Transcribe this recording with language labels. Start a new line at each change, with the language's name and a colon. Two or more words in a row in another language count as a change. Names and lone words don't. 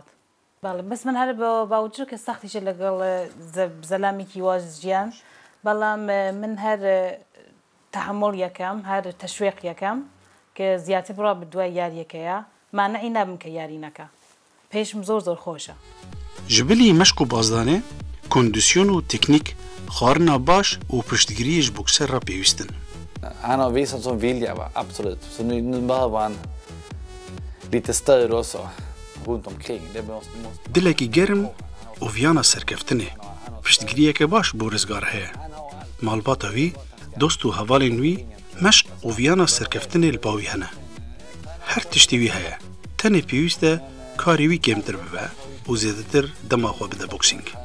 Central Kurdish: بەڵێ بەس من هەر بە باوجود کە سەختیشە لەگەڵ زەلامێکی واز ژیان، بەڵام من هەر تەحمڵ یەکەم هەر تەشوێق یەکەم کە زیاتر بڕا بدوای یاریەکەیە مانعی نابم کە یاری نەکە. پێشم زۆر خۆشە.
Kurdish: Ji bilî meşk û bazdanê, kondisyon û teknîk, xwarina baş û piştgiriyê ji bokser re pêwîst in.
Swedish: Han har visat sån vilja, absolut. Så nu behöver han lite stöd också runt omkring. Det måste...
Kurdish: Dilekî germ û viyana serkeftinê, piştgiriyeke baş bû rizgar heye. Malbata wî, dost û hevalên wî, meşk û viyana serkeftinê li bawî hene. Her tiştî wî heye, tenê pêwîst e karê wî kêmtir bibe û zêdetir dema xwe bide boksîng.